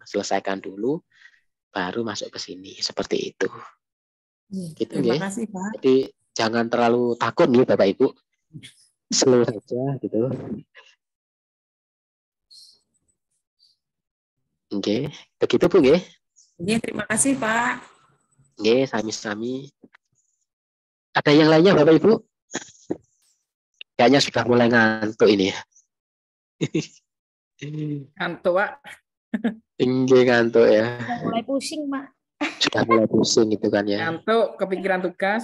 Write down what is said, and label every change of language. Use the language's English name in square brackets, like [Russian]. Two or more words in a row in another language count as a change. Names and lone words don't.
[Indonesian] Selesaikan dulu, baru masuk ke sini seperti itu. Gitu, terima kasih Pak. Jadi jangan terlalu takut nih Bapak Ibu, slow saja gitu. Oke, begitu Bu nggih. Terima kasih Pak. [Javanese] Nggih, sami-sami. [Indonesian] Ada yang lainnya Bapak Ibu? Kayaknya sudah mulai ngantuk ini. Ngantuk Pak. Nggih, ngantuk ya. Sudah mulai pusing, Mak. Sudah mulai pusing gitu kan ya. Ngantuk, kepikiran tugas.